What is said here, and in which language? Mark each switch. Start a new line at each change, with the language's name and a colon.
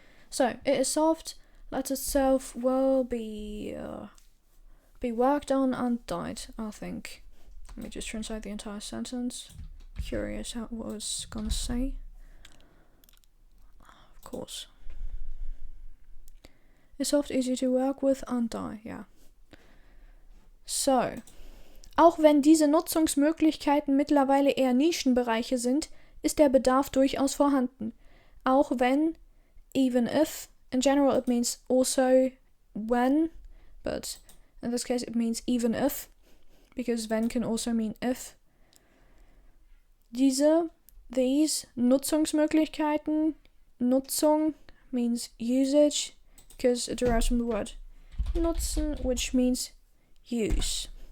English: So it is soft. Let itself well be worked on and dyed, I think. Let me just translate the entire sentence. Curious how it was gonna say. Of course. It's soft, easy to work with and dye, yeah. So.
German: Auch wenn diese Nutzungsmöglichkeiten mittlerweile eher Nischenbereiche sind, ist der Bedarf durchaus vorhanden. Auch wenn,
English: even if, in general it means also when, but in this case it means even if, because when can also mean if. These Nutzungsmöglichkeiten, Nutzung means usage, because it derives from the word nutzen, which means use.